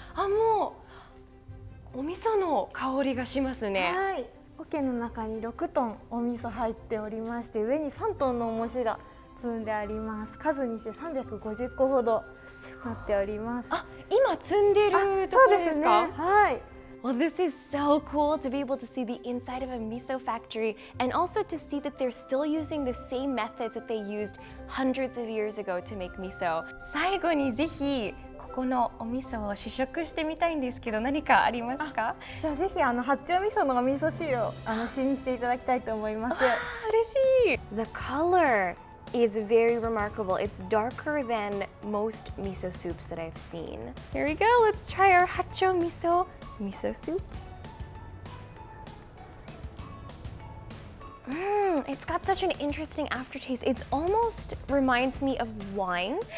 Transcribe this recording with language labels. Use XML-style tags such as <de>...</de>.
<ja>もうお味噌の香りがしますね。はい。桶の中に6トンお味噌入っておりまして、上に3トンの重しが積んであります。数にして350個ほどなっております。今積んでるところですか？はい。</ja> <en>Well, this is so cool to be able to see the inside of a miso factory and also to see that they're still using the same methods that they used hundreds of years ago to make miso.</en> <ja>最後にぜひここのお味噌を試食してみたいんですけど、何かありますか？じゃあぜひ八丁味噌のお味噌汁を試にしていただきたいと思います。嬉しい。</ja> <en>The color is very remarkable. It's darker than most miso soups that I've seen. Here we go. Let's try our Hatcho miso soup. It's got such an interesting aftertaste. It almost reminds me of wine.</en>